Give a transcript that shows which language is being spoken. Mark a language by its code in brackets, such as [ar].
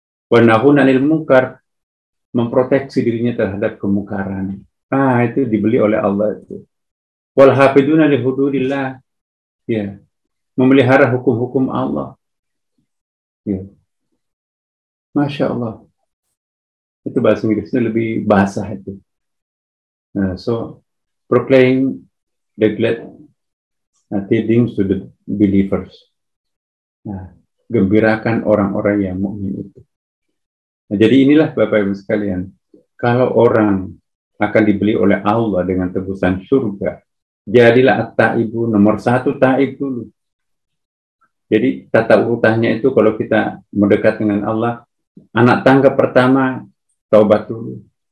[ar] Wa nahuna 'anil munkar, [id] memproteksi dirinya terhadap kemungkaran. Itu dibeli oleh Allah itu. [ar] Wal hafiduna li hududillah, [id] ya, memelihara hukum-hukum Allah. Ya. Masya Allah. Itu bahasa Inggrisnya lebih basah itu. [en] So, proclaim the glad tidings to the believers. [id] Gembirakan orang-orang yang mukmin itu. Jadi inilah Bapak Ibu sekalian, kalau orang akan dibeli oleh Allah dengan tebusan surga, jadilah at-taibu, nomor 1 taib dulu. Jadi tata urutannya itu kalau kita mendekat dengan Allah, anak tangga pertama taubat dulu.